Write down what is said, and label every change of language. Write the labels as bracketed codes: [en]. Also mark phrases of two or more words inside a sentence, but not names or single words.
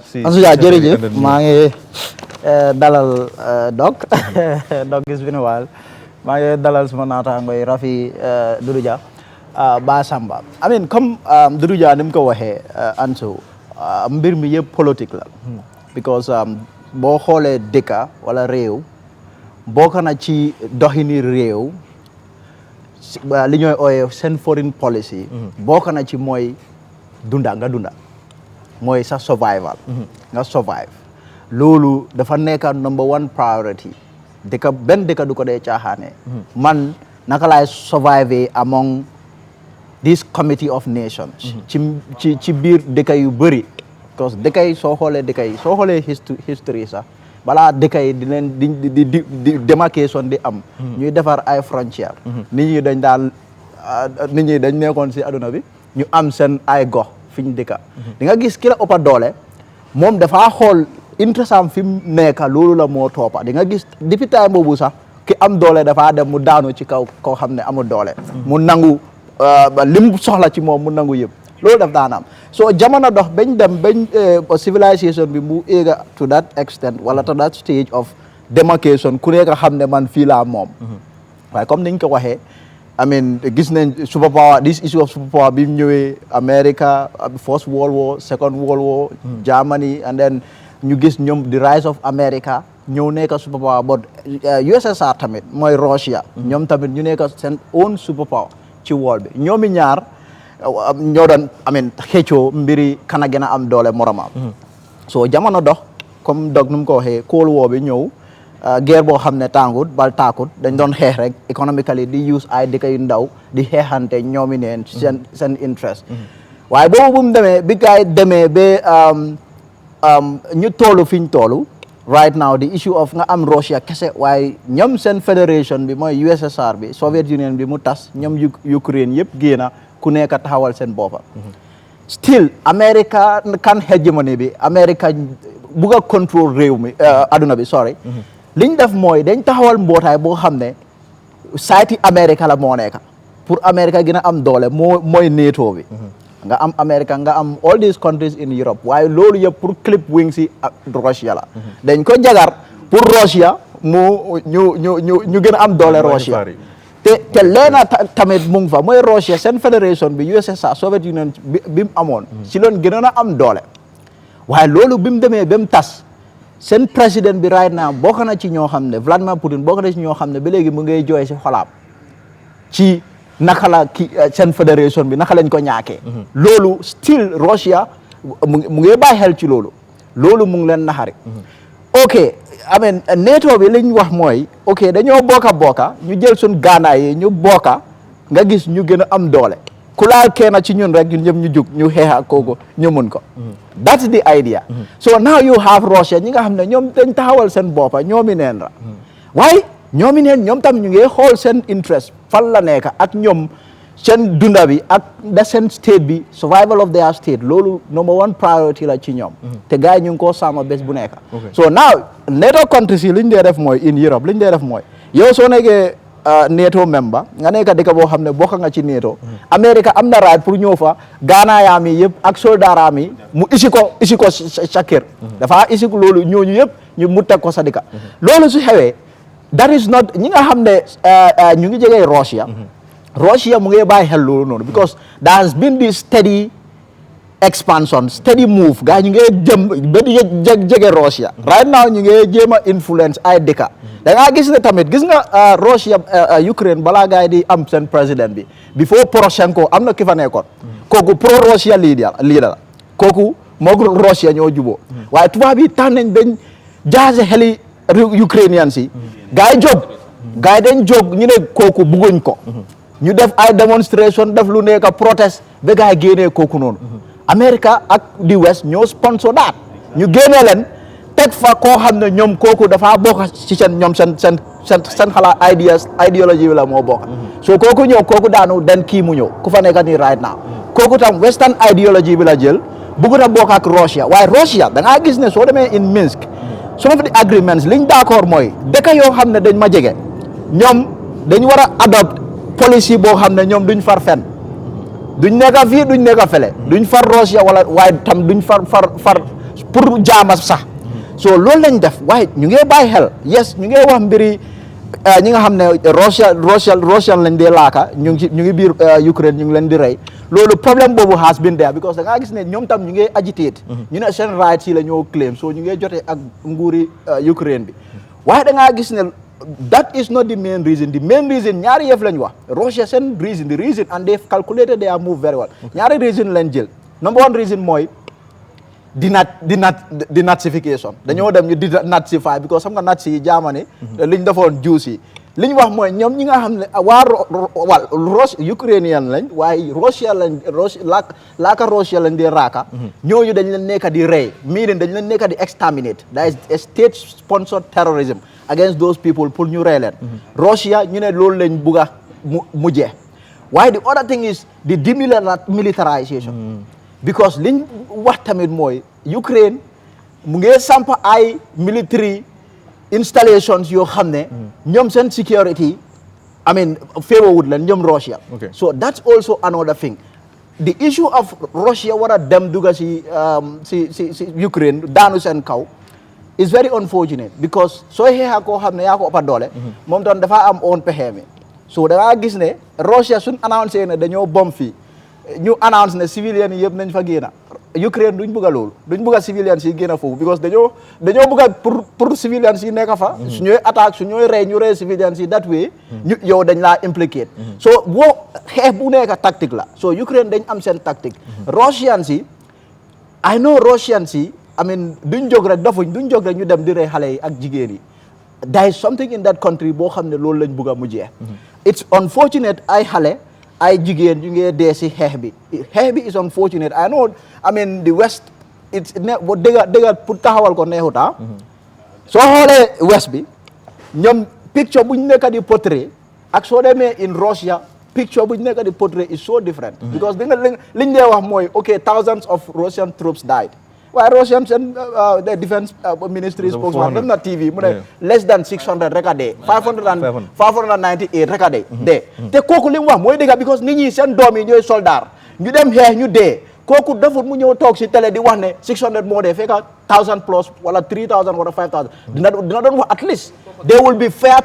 [wo] Ansu jërëjëf maa ngi dalal Doc Doc gis bi ne waal maa ngi dalal suma naataangoy Rafi Doudou Dia Ba Samba [en] I mean [wo] comme Doudou Dia ni mu ko waxee Ansu mbir mi yëpp politique la because boo xoolee dëkka wala réew bokk na ci doxini réew li ñooy ooyee seen [en] foreign policy [wo] bokk na ci mooy dunda mooy sa survival nga survive loolu dafa nekk [en] number one priority [wo] benn dëkk du ko dee caaxaane man naka laay [en] survive among this committee of nations [wo] ci biir dëkk yu bëri [fr] parce que [wo] dëkk yi soo xoolee history sax balaa dëkk yi di leen di démarcation di am ñuy defar ay frontière nit ñi dañ nekkoon si aduna bi ñu am seen ay gox fi ñu dëkka di nga gis ki la ëppa doole moom dafaa xool interest am fi mu nekk loolu la moo toppa di nga gis depuis time boobu sax ki am doole dafaa dem mu daanu ci kaw koo xam ne amul doole mu nangu lim soxla ci moom mu nangu yëpp loolu daf daan am so jamono dox bañ civilisation bi mu éega [en] to that extent [wo] wala [en] to that stage of demarcation [wo] ku nekk xam ne man fii laa moom waaye comme niñ ko waxee [en] I mean [wo] gis nañ [en] superpower this issue of superpower [wo] bi mu ñëwee [en] America first world war [wo] second world war [en] Germany and then [wo] ñu gis ñoom [en] the rise of America [wo] ñëw nekk [en] superpower but [wo] USSR tamit mooy Russia ñoom tamit ñu nekk seen [en] own superpower [wo] ci world bi ñoomi ñaar ñoo doon xëccoo mbiri kan a gën a am doole moromam so jamono dox comme Doc nu mu ko waxee Cold War bi ñëw guerre boo xam ne tàngut bal taakut dañ doon xeex rek economically di use ay dëkk yu ndaw di xeexante ñoomi neen seen interest waaye boobu bu mu demee bi gaay demee ba ñu toolu fi ñu toolu [en] right now the issue of [wo] nga am Russia kese waaye ñoom seen fédération bi mooy USSR bi Soviet Union bi mu tas ñoom Ukraine yëpp génna ku nekk taxawal seen boppa still America kan hegemony bi America bugg a contrôle réew mi aduna bi sorry liñ def mooy dañ taxawal mbootaay boo xam ne sayti America la moo nekk pour America gën a am doole mooy NATO bi nga am America nga am [en] all these countries in Europe [wo] waaye loolu yëpp pour [en] clip wing [wo] si Russia la dañ ko jagar pour Russia ñu gën a am doole Russia te leena tamit mu ngi fa mooy Russia seen fédération bi USSR Soviet Union bi mu amoon si loon gënoon a am doole waaye loolu bi mu demee ba mu tas seen président bi [en] right now [wo] bokk na ci ñoo xam ne Vladimir Poutine bokk na ci ñoo xam ne ba léegi mu ngay jooy si xolaam ci naka la seen fédération bi naka lañ ko ñaakee loolu still Russia mu ngi bàyyi xel ci loolu mu ngi leen naxari ok NATO bi liñ wax mooy ok dañoo bokka ñu jël suñ gaanaay yi ñu bokka nga gis ñu gën a am doole ku laal kenn ci ñun rek ñun ñëpp ñu jug ñu xeexa kooku ñu mun ko [en] that's the idea so now you have Russia [wo] ñi nga xam ne ñoom dañ taxawal seen boppa ñoomi neen la waaye ñoomi neen ñoom tam ñu ngi xool seen interest fan la nekk ak ñoom seen dunda bi ak da seen state bi [en] survival of their state [wo] loolu [en] number one priority [wo] la ci ñoom te gars yi ñu ngi koo sàmm bés bu nekk [en] so now NATO countries [wo] yi li ñu dee def mooy [en] in Europe [wo] li ñu dee def mooy yow soo nekkee [en] NATO member [wo] nga nekk dëkk boo xam ne bokk nga ci NATO America am na right pour ñëw fa gaanayaam yi yëpp ak soldaaram yi mu isi ko sa kër dafa isi ko loolu ñooñu yëpp ñu mu teg ko sa dëkk loolu su xewee [en] that is not [wo] ñi nga xam ne ñu ngi jege Russia mu ngi bàyyi xel loolu noonu [en] because there has been this steady expansion steady move [wo] gars ñu ngi jëm ba di jege Russia [en] right now [wo] ñu ngi jéem a influence ay dëkka da ngaa gis ne tamit gis nga Russia Ukraine balaa gars yi di am seen président bi before Poroshenko am na ki fa nekkoon kooku [en] pro Russia leader [wo] la kooku moog Russia ñoo juboo waaye tubaab yi tax nañ dañ jaase xeli Ukrainians yi gars yi dañ jóg ñu ne kooku bugguñ ko ñu def ay démonstration def lu nekk protest ba gars yi génnee kooku noonu America ak di West ñoo sponsor daat ñu génnee leen teg fa koo xam ne ñoom kooku dafa bokk ci seen xalaat idéologie bi la moo bokk so kooku ñëw kooku daanu den kii mu ñëw ku fa nekk nii right now kooku tam western idéologie bi la jël bëgg na bokk ak Russia waaye Russia da ngaa gis ne soo demee [en] in Minsk some of the agreements [wo] liñ d'accord mooy dëkk yoo xam ne dañ ma jege ñoom dañ war a [en] adopt policy [wo] boo xam ne ñoom duñ far fenn duñ nekk fii duñ nekk fele duñ far Russia wala waaye tam duñ far pour jaama sax so loolu lañ def waaye ñu ngi bàyyi xel yes ñu ngi wax mbiri ñi nga xam ne Russia lañ dee laaka ñu ngi biir Ukraine ñu ngi leen di rey loolu problème boobu [en] has been there because [wo] da ngaa gis ne ñoom tam ñu ngi agitate ñu ne seen rights yi la ñoo [en] claim so [wo] ñu ngi jotee ak nguuri Ukraine bi waaye da ngaa gis ne [en] that is not the main reason [wo] ñaari yëf lañ wax Russia seen reason [en] the reason and they've calculated their move very well [wo] ñaari reason lañ jël [en] number one reason [wo] mooy denazification dañoo dem ñu [en] denazify because [wo] xam nga nazi yi Germany liñ defoon Jews yi liñ wax mooy ñoom ñi nga xam ne Ukrainian lañ waaye Russia lañ di raaka ñooñu dañ leen nekk di rey dañ leen nekk di [en] exterminate that is a state sponsored terrorism against those people [wo] pour ñu rey leen Russia ñu ne loolu lañ bugg a mu jeex waaye [en] the other thing is the demilitarization because [wo] liñ wax tamit mooy Ukraine mu ngi samp ay [en] military installations [wo] yoo xam ne ñoom seen security [en] I mean favorable [wo] leen ñoom Russia [en] so that's also another thing the issue of Russia [wo] war a dem dugga si Ukraine daanu seen kaw [en] is very unfortunate because [wo] soo xeexa koo xam ne yaa ko ëppa doole moom tam dafa am oon pexe mi so da ngaa gis ne Russia suñ annoncé ne dañoo bom fii ñu announce ne civiliens yi yëpp nañ fa génna Ukraine duñ bëgg a loolu duñ bëgg a civiliens yi génna foofu because dañoo bëgg a [fr] pour civiliens [wo] yi nekk fa su ñooy attaque su ñooy rey ñu rey civiliens yi [en] that way [wo] ñu yow dañ laa [en] implicate so [wo] boo xeex bu nekk tactique la so Ukraine dañ am seen tactique Russians yi [en] I know Russians [wo] yi [en] I mean [wo] duñ jóg rek duñ jóg rek ñu dem di rey xale yi ak jigéen yi [en] there is something in that country [wo] boo xam ne loolu lañ bëgg a mujjee it's unfortunate ay xale ay jigéen ñu ngi dee si xeex bi [en] is unfortunate I know I mean the West it's [wo] dëgga pour taxawal ko neexuta soo xoolee West bi ñoom picture buñ nekk di portrait ak soo demee [en] in Russia picture [wo] buñ nekk di portrait [en] is so different because [wo] liñ dee wax mooy [en] okay thousands of Russian troops died [wo] waaye Russian seen [en] the defense ministry spokesman [wo] dem na TV mu ne [en] less than 600 [wo] rek a dee 598 rek a dee te kooku li mu wax mooy dëgg because nit ñi seen doom yi ñooy soldat ñu dem xeex ñu dee kooku defut mu ñëw toog si télé di wax ne 600 moo dee fekka 1000 plus wala 3000 wala 5000 dina doon wax [en] at least they will be fair